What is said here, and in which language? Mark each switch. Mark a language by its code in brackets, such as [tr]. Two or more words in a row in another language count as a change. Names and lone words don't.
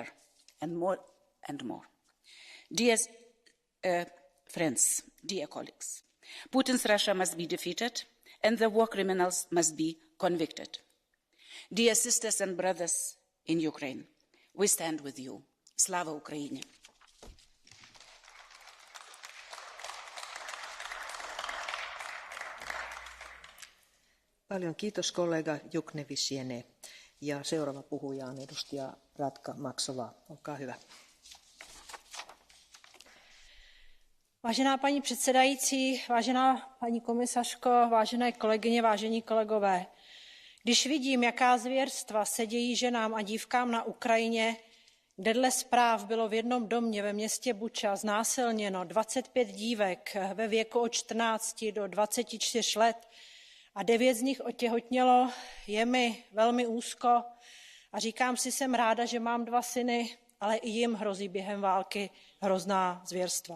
[en] And more and more. Dear friends, dear colleagues, Putin's Russia must be defeated and the war criminals must be convicted. Dear sisters and brothers in Ukraine, we stand with you. [uk] Слава Україні! [fi] Paljon kiitos kollega Juknevisiene. Ja seuraava puhuja on edustaja Radka Maksová. Olkaa hyvä. [cs] Vážená paní předsedající, vážená paní komisařko, vážené kolegyně, vážení kolegové. Když vidím, jaká zvěrstva se dějí ženám a dívkám na Ukrajině, kde dle zpráv bylo v jednom domě ve městě Buča znásilněno 25 dívek ve věku od 14 do 24 let a 9 z nich otěhotnělo, je mi velmi úzko a říkám si, jsem ráda, že mám 2 syny, ale i jim hrozí během války hrozná zvěrstva.